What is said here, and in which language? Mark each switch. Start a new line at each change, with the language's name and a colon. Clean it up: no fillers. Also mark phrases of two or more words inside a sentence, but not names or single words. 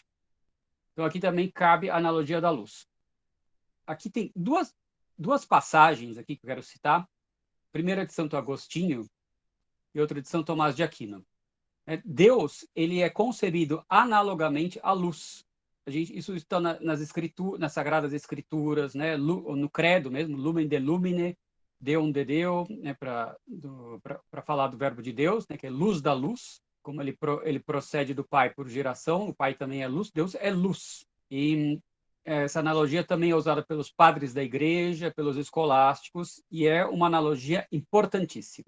Portuguese: Então, aqui também cabe a analogia da luz. Aqui tem duas passagens aqui que eu quero citar. Primeira de Santo Agostinho e outra de São Tomás de Aquino. Deus, ele é concebido analogamente à luz. Isso está nas Sagradas Escrituras, né? No credo mesmo,
Latin: lumen de lumine, deum de Deo,
Portuguese: né? para falar do verbo de Deus, né? Que é luz da luz. Como ele procede do Pai por geração, o Pai também é luz, Deus é luz. E essa analogia também é usada pelos padres da igreja, pelos escolásticos, e é uma analogia importantíssima.